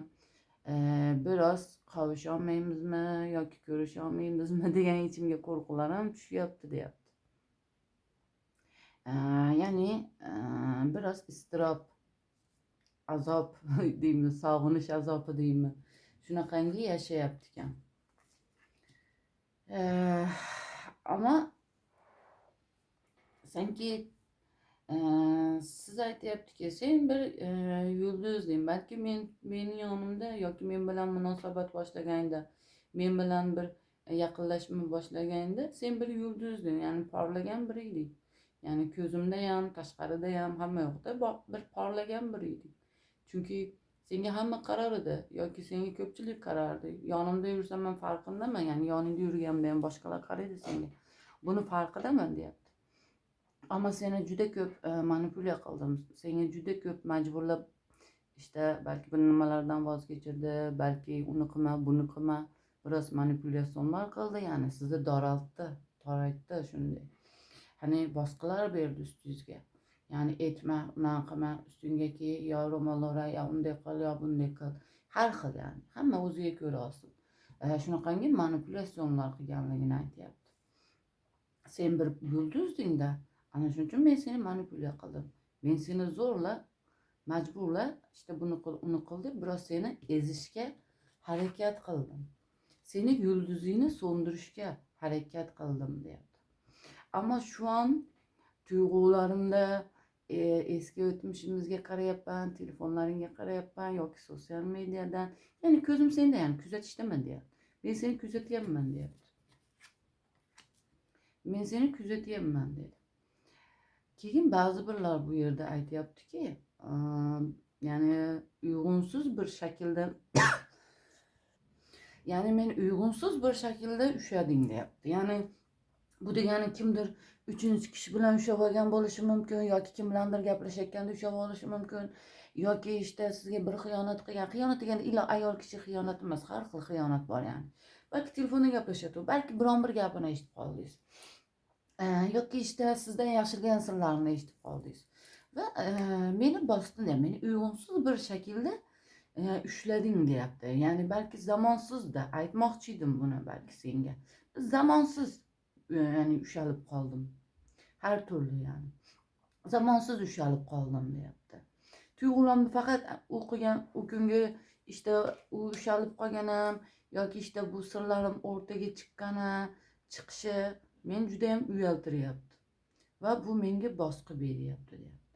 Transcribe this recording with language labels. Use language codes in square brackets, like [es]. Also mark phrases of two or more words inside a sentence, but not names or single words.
[uz] Biraz qavusholmaymizmi yoki ko'risholmaymizmi degan ichimga qo'rquvlar ham tushyapti deyapti. Ya'ni biraz iztirob, azob deymi, sog'inish azobi deymi, shunaqangi yashayapti ekan. Ama sanki Siz aytyaptiki, sen bir yulduzing. Balki meni yonimda yoki men bilan munosabat boshlaganda, men bilan bir yaqinlashma boshlaganda sen bir yulduzding, ya'ni porlagan bir eding. Ya'ni ko'zimdayam, tashqaridayam, hamma yoqda bir porlagan bir eding. Chunki senga hamma qarar edi yoki senga ko'pchilik qarardi. Yonimda yursam men farqindaman, ya'ni yoningda yurganda ham boshqalar qaraydi senga. Buni farqidaman deyapti. Ama seni juda ko'p manipulyasiya qildim. Senga juda ko'p majburlab, işte belki bir nimalardan voz kechirdi, balki uni qilma, buni qilma, biroz manipulyasyonlar qildi, ya'ni sizni toraytdi shunday. Hani boshqalar berdi ustingizga. Ya'ni etma, unaqa qilma, ustingga ki, yo ro'mol o'ra, yo unday qil, yo bunday qil. Har xil yani. Hamma o'ziga ko'ra olsin. Shunaqangi manipulyasyonlar qilganligini aytyapti. Sen bir yulduzding-da. Ana shuning uchun men seni manipulyasiya qildim. Men seni zo'rla, majburla, işte bunu qil, uni qil deb biroz seni ezishga harakat qildim. Seni yulduzingni so'ndirishga harakat qildim deyapti. [tr] Ama şu an [uz] tuyg'ularimda eski o'tmishimizga qarayapman, telefonlaringga qarayapman yoki [tr] sosyal medyadan. [uz] Yani ko'zim senda, yani kuzatishdaman deyapti. Men seni kuzatyapman deyapti. Men seni kuzatyapman dedi. Keyin ba'zi birlar bu yerda aytyaptiki, [tr] yani uygunsuz bir şekilde yani men uygunsuz bir şekilde [uz] ushlading deyapti. Yani bu degani kimdir uchinchi kishi bilan ushlab olgan bo'lishi mumkin yoki kim bilandir gaplashayotganda ushlab olishi mumkin yoki işte sizga bir xiyonat qilgan. Xiyonat deganda illa ayol kishi xiyonat emas, har xil xiyonat bor yani. Balki telefonda gaplashyapti, balki biron bir gapini eshitib qoldingiz. Yoki işte sizden yashirgan sirlarini eshitib qoldingiz va meni bosdinda, meni [tr] uygunsuz bir şekilde [uz] ushlading deyapti. Yani belki zamonsiz da aytmoqchi edim buni balki senga. Zamonsiz yani ushalib qoldim. Har turli yani. Zamonsiz ushalib qoldim deyapti. Tuyg'ularimni faqat o'qigan u kungi işte ushalib qolganim yoki işte bu sirlarim o'rtaga chiqishi men juda ham uyaltiryapti va bu menga bosqi beryapti deyapti.